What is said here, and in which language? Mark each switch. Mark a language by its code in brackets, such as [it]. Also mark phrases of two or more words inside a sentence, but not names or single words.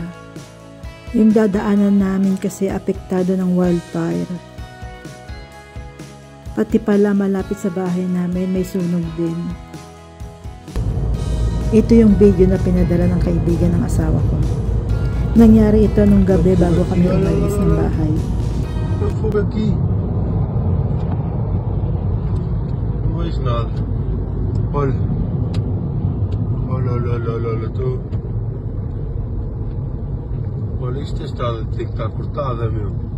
[tl] Yung dadaanan namin kasi apektado ng wildfire. Pati pala malapit sa bahay namin may sunog din. Ito yung video na pinadala ng kaibigan ng asawa ko. Nangyari ito nung gabi bago kami umalis ng bahay. [pt] Fogo aqui. Não vejo nada. Olha. Olha, tô. Olha, isto está, tem que estar cortada, meu.